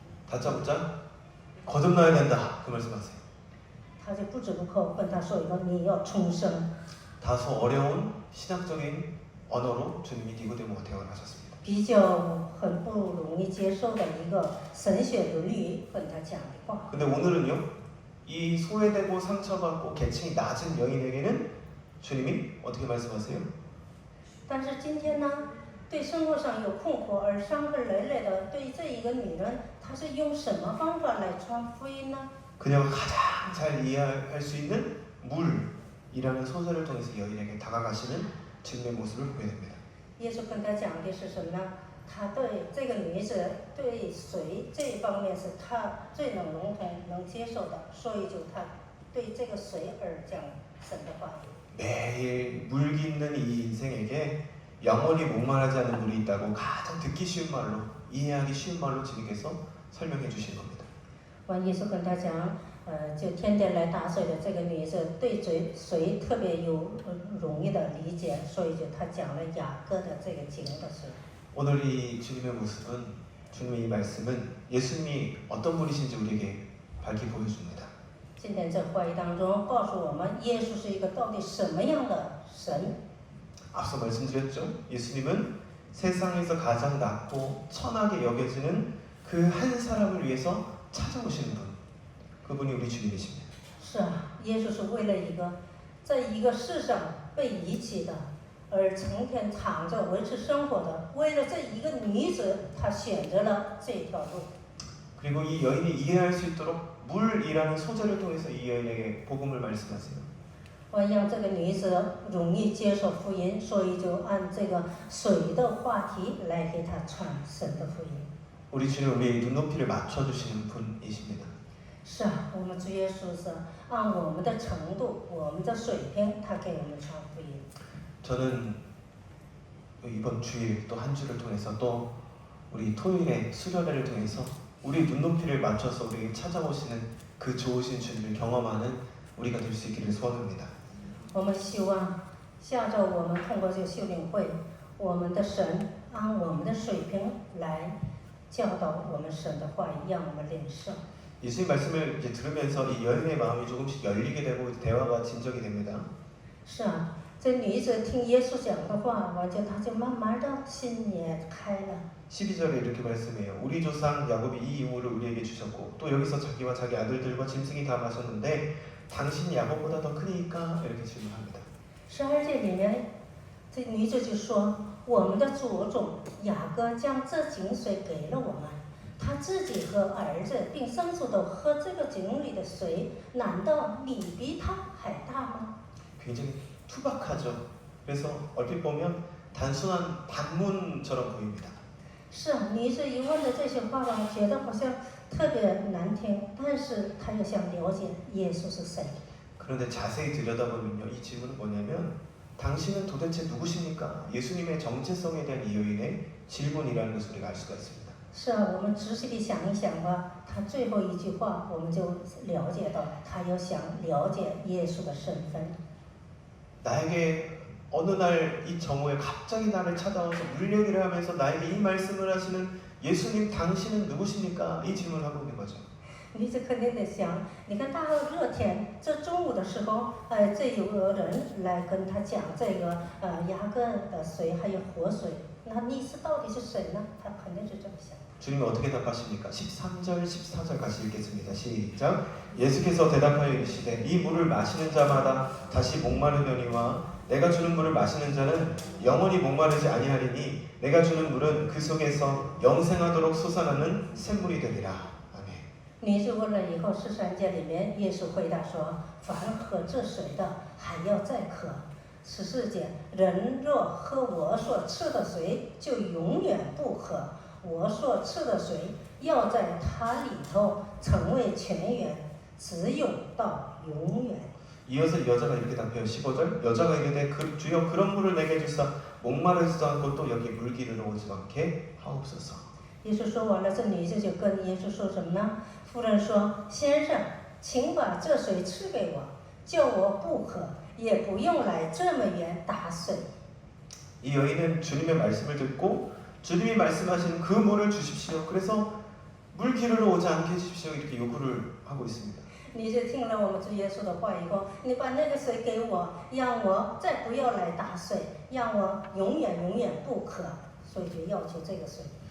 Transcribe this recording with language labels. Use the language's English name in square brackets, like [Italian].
[Korean] 다짜고짜 거듭나야 된다 그 말씀하세요. [Chinese] 他就不折不扣跟他说一个你要重生。 [Korean] 다소 어려운 신학적인 언어로 주님이 니고데모와 대화를 하셨습니다. [Chinese] 比较很不容易接受的一个神学伦理跟他讲的话。 [Korean] 근데 오늘은요, 이 소외되고 상처받고 계층이 낮은 여인에게는 주님이 어떻게 말씀하세요? [Chinese] 但是今天呢，对生活上有困惑而伤痕累累的，对这一个女人，她是用什么方法来传福音呢？ [Korean] 그녀가 가장 잘 이해할 수 있는 물이라는 소설을 통해서 여인에게 다가가시는 주님의 모습을 보게 됩니다. [Chinese] 耶稣跟他讲的是什么呢？他对这个女子对水这一方面是他最能笼统、能接受的，所以就他对这个水而讲神的话语。 [Korean] 매일 물 깃는 이 인생에게 영원히 목마르지 않는 물이 있다고 가장 듣기 쉬운 말로, 이해하기 쉬운 말로 주님께서 설명해 주신 겁니다. [Chinese] 完，耶稣跟他讲，就天天来打水的这个女子对水特别有容易的理解，所以就他讲了雅各的这个经的水。 [Korean] 오늘 이 주님의 모습은, 주님의 이 말씀은 예수님이 어떤 분이신지 우리에게 밝히 보여줍니다. [Chinese] 今天这话语当中告诉我们，耶稣是一个到底什么样的神？ [Korean] 앞서 말씀드렸죠. 예수님은 세상에서 가장 낮고 천하게 여겨지는 그 한 사람을 위해서 찾아오시는 분, 그분이 우리 주님이십니다. [Chinese] 是啊，耶稣是为了一个在一个世上被遗弃的，而成天躺着维持生活的，为了这一个女子，她选择了这条路。 [Korean] 그리고 이 여인이 이해할 수 있도록 물이라는 소재를 통해서 이 여인에게 복음을 말씀하세요. [Chinese] 我让这个女子容易接受福音，所以就按这个水的话题来给她传神的福音。 [Korean] 우리 주님 우리의 눈높이를 맞춰주시는 분이십니다. [Chinese] 是啊，我们主耶稣是按我们的程度、我们的水平，他给我们传福音。 [Korean] 저는 이번 주일 또 한 주를 통해서 또 우리 토요일의 수련회를 통해서 우리 눈높이를 맞춰서 우리에게 찾아오시는 그 좋으신 주님을 경험하는 우리가 될 수 있기를 소원합니다. [Chinese] 我们希望下周我们通过这个修灵会，我们的神按我们的水平来教导我们神的话语，让我们领受。 [Korean] 예수님 말씀을 이제 들으면서 이 여인의 마음이 조금씩 열리게 되고 대화가 진정이 됩니다. [Chinese] 是啊，这女子听耶稣讲的话，我觉得她就慢慢的心也开了。 [Korean] 12절에 이렇게 말씀해요. 우리 조상 야곱이 이 이물을 우리에게 주셨고 또 여기서 자기와 자기 아들들과 짐승이 다 마셨는데 당신이 야곱보다 더 크니까 이렇게 질문합니다. [Chinese] 12节里面，这女子就说：“我们的祖宗雅各将这井水给了我们，他自己和儿子并牲畜都喝这个井里的水，难道你比他还大吗？” [Korean] 굉장히 투박하죠. 그래서 얼핏 보면 단순한 반문처럼 보입니다. [Chinese] 是啊，女子一问的这些话吧，觉得好像特别难听，但是她又想了解耶稣是谁。 [Korean] 그런데 자세히 들여다보면요, 이 질문은 뭐냐면 당신은 도대체 누구십니까? 예수님의 정체성에 대한 이 여인의 질문이라는 것을 우리가 알 수가 있습니다. [Chinese] 是啊，我们仔细地想一想吧，她最后一句话，我们就了解到，她又想了解耶稣的身份。 [Korean] 나에게 어느 날 이 정오에 갑자기 나를 찾아와서 물려기를 하면서 나에게 이 말씀을 하시는 예수님 당신은 누구십니까? 이 질문을 하고 있는 거죠. [Chinese] 女子肯定得想，你看大热天，这中午的时候，这有个人来跟他讲这个雅各的水还有活水，那你是到底是谁呢？他肯定是这么想。 [Korean] 주님은 어떻게 답하십니까? 13절, 14절 같이 읽겠습니다. 시작. 예수께서 대답하여 이르시되 이 물을 마시는 자마다 다시 목마르려니와 내가 주는 물을 마시는 자는 영원히 목마르지 아니하리니 내가 주는 물은 그 속에서 영생하도록 솟아나는 샘물이 되리라. 아멘. [Chinese] 女子问了以后，13节里面，耶稣回答说：“凡喝这水的，还要再渴。 ”14节，人若喝我所赐的水，就永远不渴。我所赐的水，要在它里头成为泉源，直涌到永远。 [Korean] 이어서 여자가 이렇게 답해요. 15절. 여자가 이르되 주여 그런 물을 내게 주사 목마르지도 않고 또 여기 물 기르러 오지 않게 하옵소서. [Chinese] 耶稣说完了，这女子就跟耶稣说什么呢？妇人说：“先生，请把这水赐给我，叫我不渴，也不用来这么远打水。” [Korean] 이 여인은 주님의 말씀을 듣고 주님이 말씀하시는 그 물을 주십시오. 그래서 물 기르러 오지 않게 해주십시오. 이렇게 요구를 하고 있습니다. [Chinese] 你是听了我们主耶稣的话以后，你把那个水给我，让我再不要来打水，让我永远永远不渴，所以就要求这个水。